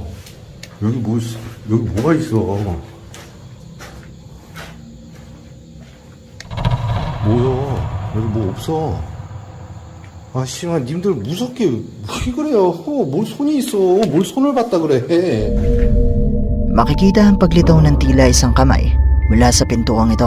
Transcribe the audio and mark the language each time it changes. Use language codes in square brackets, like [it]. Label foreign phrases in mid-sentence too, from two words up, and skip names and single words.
[ko] 여기 뭐가 있어? 뭐야? 여기 뭐 없어? 아, 씨발, 님들 무섭게 왜 그래요? 뭘 손이 있어? 뭘 손을 봤다 그래? [tl] Makikita ang paglitaw ng tila isang kamay mula sa pintuang ito.